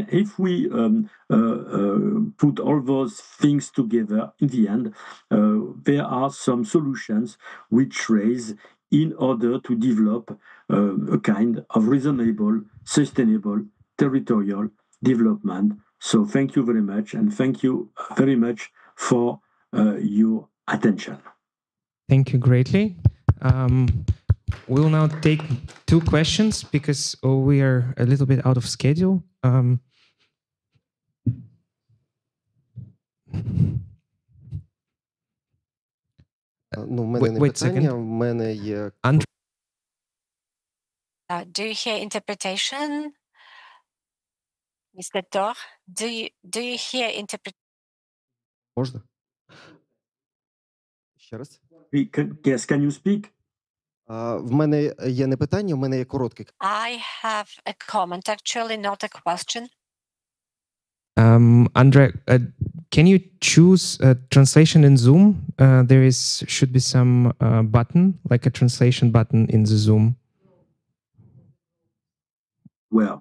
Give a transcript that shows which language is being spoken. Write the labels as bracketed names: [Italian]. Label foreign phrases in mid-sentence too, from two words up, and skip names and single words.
[English] If we put all those things together, in the end, there are some solutions which raise in order to develop a kind of reasonable, sustainable, territorial development. So thank you very much, and thank you very much for your attention. Thank you greatly. We'll now take 2 questions because we are a little bit out of schedule. [Ukrainian] Ну, в мене не питання, в мене є... [English] Do you hear interpretation? Mr. Torre, do you hear interpretation? [Ukrainian] Можна? Ще раз? [English] Yes, can you speak? [Ukrainian] В мене є не питання, в мене є коротке. [English] I have a comment, actually, not a question. André, can you choose a translation in Zoom? There should be some button, like a translation button in the Zoom. Well,